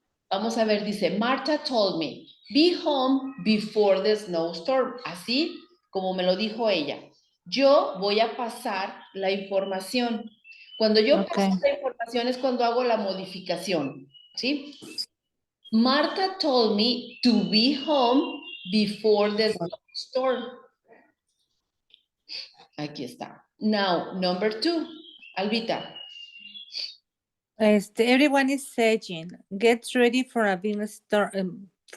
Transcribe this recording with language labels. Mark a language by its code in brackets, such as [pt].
[es] Vamos a ver, dice, [en] Martha told me, be home before the snowstorm. [es] Así como me lo dijo ella. Yo voy a pasar la información. Cuando yo paso la información es cuando hago la modificación. ¿Sí? [en] Martha told me to be home before the snowstorm. [es] Aquí está. [en] Now, number 2. Albita. Everyone is saying, get ready for a big storm.